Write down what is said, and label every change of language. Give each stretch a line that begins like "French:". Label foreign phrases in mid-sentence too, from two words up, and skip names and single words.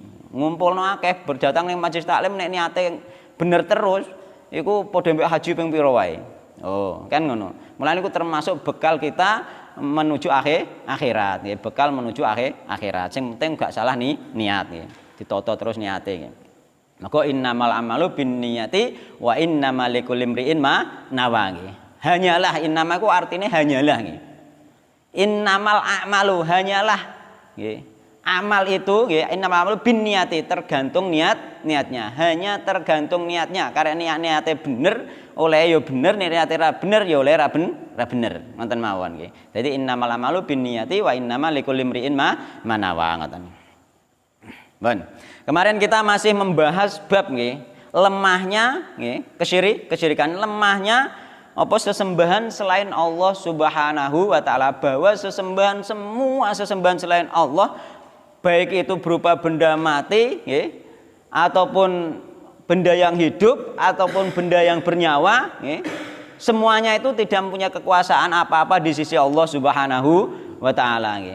Javanese: ngumpulno akeh berdatang ning majelis taklim nek niate bener terus iku padha mbek haji ping pira wae. Oh, kan ngono. Mulane iku
Indonesian: termasuk bekal kita menuju akhirat nggih, bekal menuju akhirat.
Javanese: Sing penting gak salah nih niat nggih. Ditata terus niate nggih.
Arabic: Maka إنما الأعمال بالنيات وإنما لكل امرئ ما نوى nggih.
Indonesian: Hanyalah innama ku artine hanyalah nggih.
Arabic: إنما الأعمال
Indonesian: hanyalah nggih. Amal itu nggih
Arabic: إنما الأعمال بالنيات
Indonesian: tergantung niatnya. Hanya tergantung niatnya.
Javanese: Karena niate bener oleh ya bener, niate ra bener ya oleh ra bener. Ngoten mawon nggih.
Arabic: Dadi إنما الأعمال بالنيات وإنما لكل امرئ ما نوى ngoten. Bon.
Indonesian: Kemarin kita masih membahas bab nggih, lemahnya nggih, kesyirikan lemahnya apa sesembahan selain Allah
Arabic: سبحانه وتعالى,
Indonesian: bahwa semua sesembahan selain Allah baik itu berupa benda mati nggih, ataupun benda yang hidup ataupun benda yang bernyawa nggih, semuanya itu tidak mempunyai kekuasaan apa-apa di sisi Allah
Arabic: سبحانه وتعالى
Indonesian: nggih.